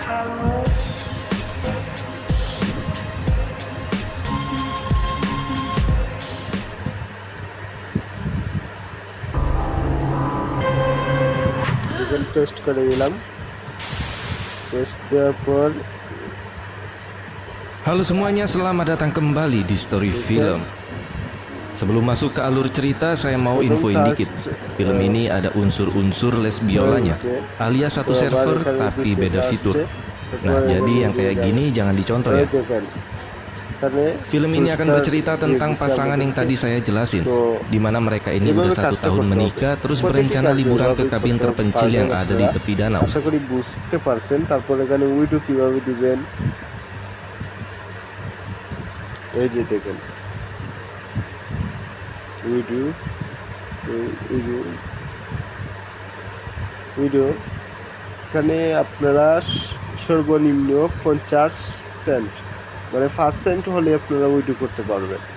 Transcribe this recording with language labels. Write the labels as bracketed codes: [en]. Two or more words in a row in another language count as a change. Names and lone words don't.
[bn] পেস্ট করে দিলাম, পেস্ট দেওয়ার পর [id] Halo semuanya, selamat datang kembali di Story Film. Sebelum masuk ke alur cerita, saya mau infoin dikit. Film ini ada unsur-unsur les biolanya, alias satu server tapi beda fitur. Nah, jadi yang kayak gini jangan dicontoh ya. Film ini akan bercerita tentang pasangan yang tadi saya jelasin, di mana mereka ini udah 1 tahun menikah, terus berencana liburan ke kabin terpencil yang ada di tepi danau. [bn] আশা করি বুঝতে পারছেন। তারপর এখানে উইডো কিভাবে দিবেন, এই যে দেখেন উইডো এখানে আপনারা সর্বনিম্ন 50 সেন্ট, মানে 5 সেন্ট হলে আপনারা উইডো করতে পারবেন।